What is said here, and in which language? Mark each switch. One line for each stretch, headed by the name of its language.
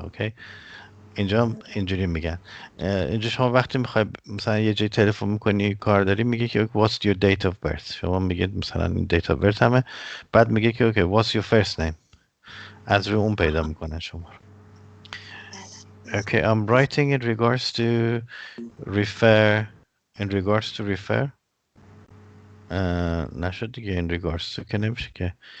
Persian: اوکی اینجا اینجوری میگن. اینجا شما وقتی میخوای مثلا یه جای تلفن میکنی کار داری میگه که
English: what's your date of birth.
Persian: شما میگید مثلا این date of birth همه، بعد میگه که اوکی
English: what's your first name.
Persian: از روی اون پیدا میکنن شما.
English: Okay, I'm writing in regards to refer. In regards to refer.
Persian: نشد دیگه in regards to که نمیشه که.